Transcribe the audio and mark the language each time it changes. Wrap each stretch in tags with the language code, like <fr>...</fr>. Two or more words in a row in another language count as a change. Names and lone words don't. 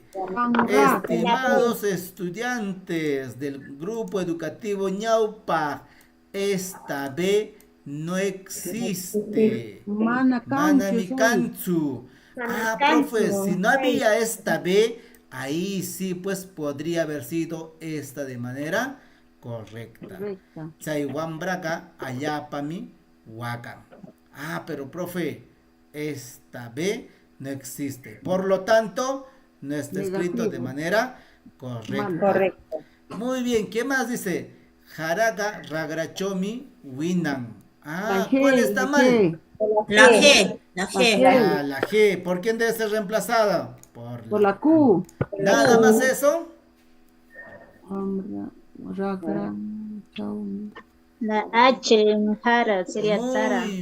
<es>Estimados estudiantes del grupo educativo Ñaupa, esta B no existe.</es> <qu>Manamikanchu.</qu> <es>Profe, si no había esta B, ahí sí pues podría haber sido esta de manera correcta.</es> <qu>Chaiwambraga ayapami wakan.</qu> <es>Pero profe, esta B no existe. Por lo tanto, no está escrito de manera correcta. Muy bien, ¿qué más dice?</es> <qu>Jaraga ragrachomi winan.</qu> <es>¿Cuál está mal? La G. La G. ¿Por quién debe ser reemplazada? Por la Q. ¿Nada más eso? La H en Jara sería Sara.</es>